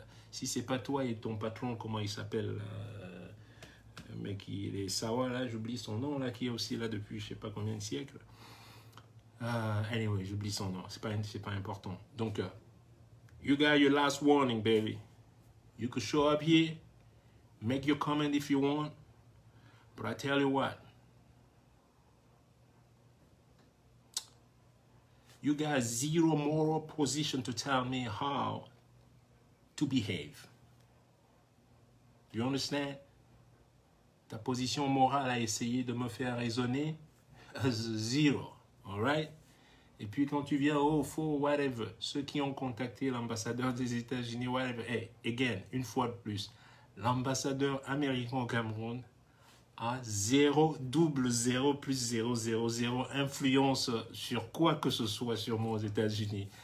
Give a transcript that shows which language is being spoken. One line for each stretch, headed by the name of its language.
French: Si c'est pas toi et ton patron, comment il s'appelle? Le mec qui est Sawa, là, j'oublie son nom, là, qui est aussi là depuis je sais pas combien de siècles. Anyway, j'oublie son nom. C'est pas important.
English: Donc, you got your last warning, baby. You could show up here, make your comment if you want, but I tell you what, you got zero moral position to tell me how to behave. You understand?
French: Ta position morale à essayer de me faire raisonner, zero.
English: All right?
French: Et puis quand tu viens au faux, whatever, ceux qui ont contacté l'ambassadeur des États-Unis, whatever, hey, again, une fois de plus, l'ambassadeur américain au Cameroun a 0, double 0, plus 0, 0, 0 influence sur quoi que ce soit sur moi aux États-Unis.